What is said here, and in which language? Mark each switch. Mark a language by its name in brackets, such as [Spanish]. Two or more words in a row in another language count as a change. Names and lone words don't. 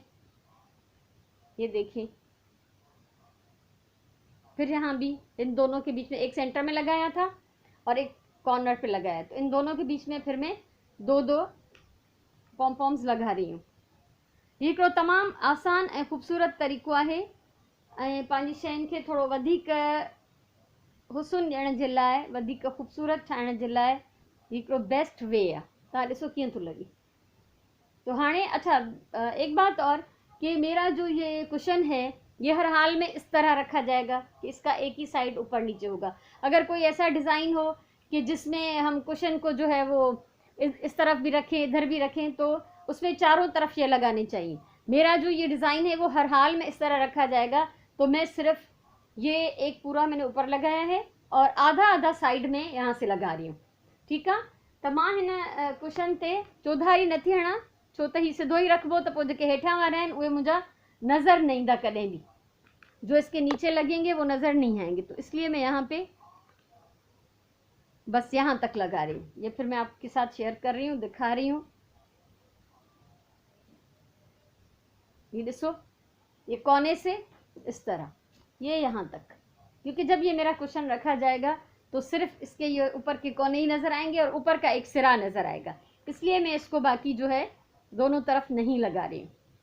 [Hindi] ये देखें, फिर यहाँ भी इन दोनों के बीच में एक सेंटर में लगाया था और एक कॉर्नर पे लगाया, तो इन दोनों के बीच में फिर मैं 2-2 [English] pom poms [Hindi] लगा रही हूँ। [Sindhi] ये हिकिड़ो तमामु आसान ऐं ख़ूबसूरत तरीक़ो आहे, ऐं पंहिंजी शयुनि खे थोरो वधीक हुस्न ॾियण जे लाइ, वधीक ख़ूबसूरत ठाहिण जे लाइ हिकिड़ो [English] best way [Sindhi] आहे। तव्हां ॾिसो कीअं थो लॻे। [Hindi] तो हाणे अच्छा, एक बात और कि मेरा जो ये कुशन है ये हर हाल में इस तरह रखा जाएगा कि इसका एक ही साइड ऊपर नीचे होगा। अगर कोई ऐसा डिज़ाइन हो कि जिसमें हम कुशन को जो है वो इस तरफ भी रखें, इधर भी रखें, तो उसमें चारों तरफ ये लगाने चाहिए। मेरा जो ये डिज़ाइन है वो हर हाल में इस तरह रखा जाएगा, तो मैं सिर्फ ये एक पूरा मैंने ऊपर लगाया है और आधा आधा साइड में यहाँ से लगा रही हूँ। [Sindhi] ठीक है, तो मां हिन कुशन ते चौधारी नथी हणां, छो त ही सिधो ही रखबो त पोइ जेके हेठां वारा आहिनि उहे मुंहिंजा नज़र न ईंदा कॾहिं भी, [Hindi] जो इसके नीचे लगेंगे वो नज़र नहीं आएंगे। तो इसलिए मैं यहाँ पे बस यहाँ तक लगा रही हूँ। ये फिर मैं आपके साथ शेयर कर रही हूँ, दिखा रही हूँ। ये ॾिसो, ये कोने से इस तरह, ये यहाँ तक, क्योंकि जब ये मेरा कुशन रखा जाएगा तो सिर्फ इसके ये ऊपर के कोने ही नज़र आएंगे और ऊपर का एक सिरा नज़र आएगा, इसलिए मैं इसको बाकी जो है दोनों तरफ नहीं लगा रही हूँ।